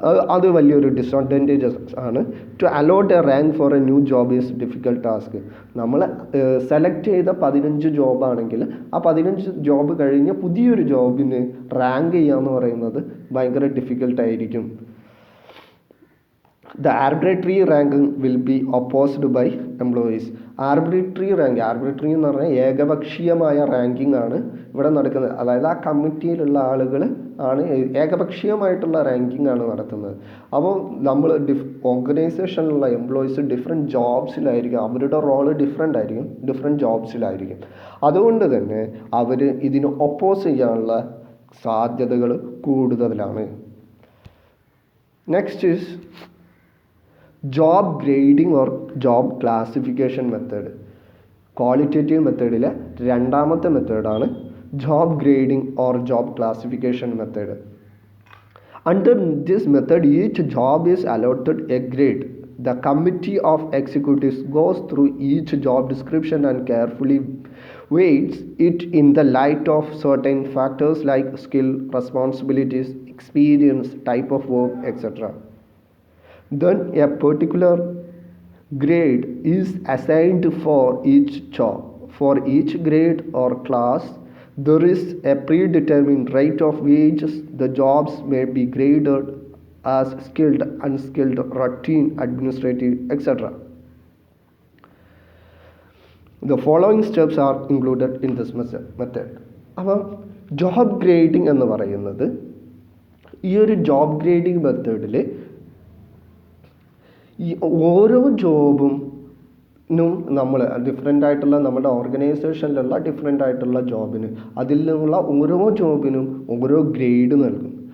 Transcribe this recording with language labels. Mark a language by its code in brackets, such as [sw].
[ml] അത് വലിയൊരു ഡിസഡ്വാൻറ്റേജസ് ആണ്. [en] To allot a rank for a new job is difficult task. [ml] നമ്മൾ സെലക്ട് ചെയ്ത 15 ജോബാണെങ്കിൽ ആ 15 ജോബ് കഴിഞ്ഞ് പുതിയൊരു ജോബിന് റാങ്ക് ചെയ്യുക എന്ന് പറയുന്നത് ഭയങ്കര ഡിഫിക്കൽട്ടായിരിക്കും. [en] The arbitrary ranking will be opposed by employees. [ml] Arbitrary എന്ന് പറഞ്ഞാൽ ഏകപക്ഷീയമായ റാങ്കിങ് ആണ് ഇവിടെ നടക്കുന്നത്. അതായത് ആ കമ്മിറ്റിയിലുള്ള ആളുകൾ ആണ് ഏകപക്ഷീയമായിട്ടുള്ള റാങ്കിങ് ആണ് നടത്തുന്നത്. അപ്പോൾ നമ്മൾ ഓർഗനൈസേഷനിലുള്ള എംപ്ലോയീസ് ഡിഫറെൻറ്റ് ജോബ്സിലായിരിക്കും, അവരുടെ റോള് ഡിഫറെൻ്റ് ആയിരിക്കും, ഡിഫറെൻറ്റ് ജോബ്സിലായിരിക്കും. അതുകൊണ്ട് തന്നെ അവർ ഇതിന് ഒപ്പോസ് ചെയ്യാനുള്ള സാധ്യതകൾ കൂടുതലാണ്. [en] Next is job grading or job classification method. [ml] Qualitative മെത്തേഡിലെ രണ്ടാമത്തെ മെത്തേഡാണ് job grading or job classification method. [en] Under this method each job is allotted a grade. The committee of executives goes through each job description and carefully weights it in the light of certain factors like skill, responsibilities, experience, type of work, etc. Then a particular grade is assigned for each job. For each grade or class, there is a predetermined rate of wages. The jobs may be graded as skilled, unskilled, routine, administrative, etc. The following steps are included in this method. [ml] അപ്പോൾ job grading എന്ന് പറയുന്നത് ഈ ഒരു job grading മെത്തേഡിൽ ഈ ഓരോ ജോബും നമ്മൾ different ആയിട്ടുള്ള നമ്മുടെ ഓർഗനൈസേഷനിലുള്ള ഡിഫറെൻ്റ് ആയിട്ടുള്ള ജോബിന് അതിൽ നിന്നുള്ള ഓരോ ജോബിനും ഓരോ ഗ്രേഡ് നൽകും.